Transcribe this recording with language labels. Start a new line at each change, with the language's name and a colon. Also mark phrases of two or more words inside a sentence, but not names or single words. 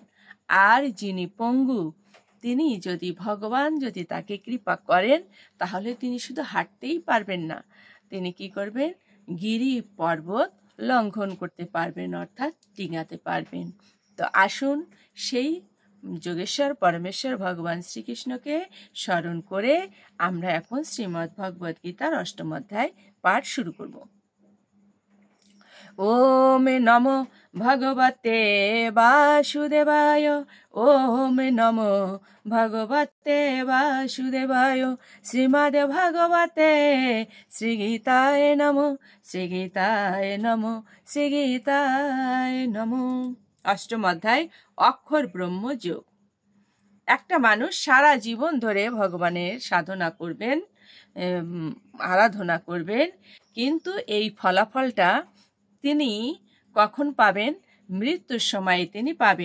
Bangla: আর যিনি পঙ্গু, তিনি যদি ভগবান যদি তাকে কৃপা করেন, তাহলে তিনি শুধু হাঁটতেই পারবেন না, তিনি কি করবেন, গিরি পর্বত লঙ্ঘন করতে পারবেন, অর্থাৎ ডিঙাতে পারবেন। তো আসুন সেই যোগেশ্বর পরমেশ্বর ভগবান শ্রীকৃষ্ণকে স্মরণ করে আমরা এখন শ্রীমদ্ ভগবদ গীতার ৮ম অধ্যায় পাঠ শুরু করব।
Sanskrit: ওম নমো ভগবতে বাসুদেবায়, ওম নমো ভগবতে বাসুদেবায়, শ্রীমদ্ ভগবতে শ্রীগীতায় নমো, শ্রীগীতায় নমো, শ্রীগীতায় নমো।
Bangla: ৮ম অধ্যায় অক্ষর ব্রহ্ম যোগ। একটা মানুষ সারা জীবন ধরে ভগবানের সাধনা করবেন, আরাধনা করবেন, কিন্তু এই ফলাফলটা তিনি কখন পাবেন? মৃত্যুর সময় তিনি পাবেন।